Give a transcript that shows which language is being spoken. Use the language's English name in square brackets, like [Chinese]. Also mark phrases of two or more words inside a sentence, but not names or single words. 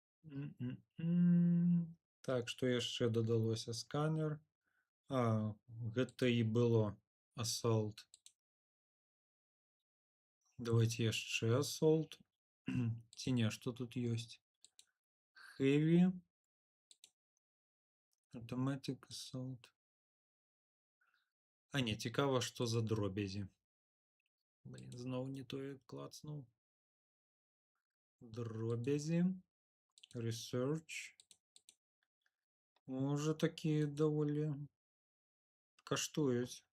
[Belarusian] Так, што яшчэ дадалося? Сканер. Гэта і было Assault. Давайте яшчэ Assault. Ці не, што тут ёсць? [English] Heavy. Automatic Assault. [Belarusian] Не, цікава, што за дробязі. Блін, зноў не тое клацнуў. Дробязі. Research. Може такі даволі каштуюць.